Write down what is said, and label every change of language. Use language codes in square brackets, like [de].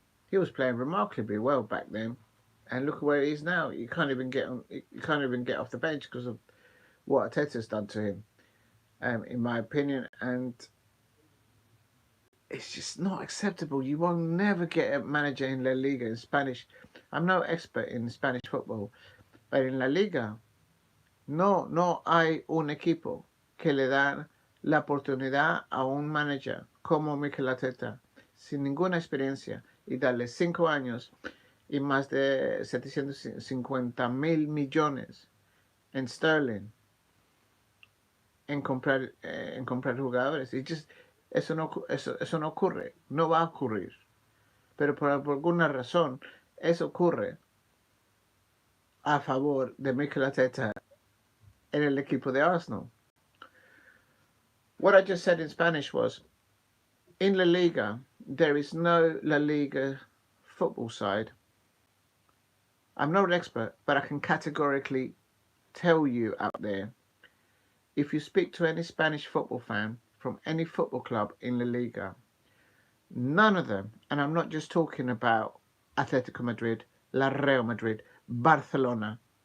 [en] He was playing remarkably well back then, and look at where he is now. You can't even get on. You can't even get off the bench because of what Arteta's done to him, in my opinion. And it's just not acceptable. You will never get a manager in La Liga in Spanish. I'm no expert in Spanish football, but in La Liga, [es] no hay un equipo que le da la oportunidad a un manager como Mikel Arteta, sin ninguna experiencia, y darle 5 años y más de 750.000 millones en sterling en comprar jugadores. Eso no ocurre, no va a ocurrir. Pero por alguna razón, eso ocurre a favor de Mikel Arteta en el equipo de Arsenal. [en] What I just said in Spanish was, in La Liga, there is no La Liga football side. I'm not an expert, but I can categorically tell you out there, if you speak to any Spanish football fan from any football club in La Liga, none of them, and I'm not just talking about Atletico Madrid, La Real Madrid, Barcelona,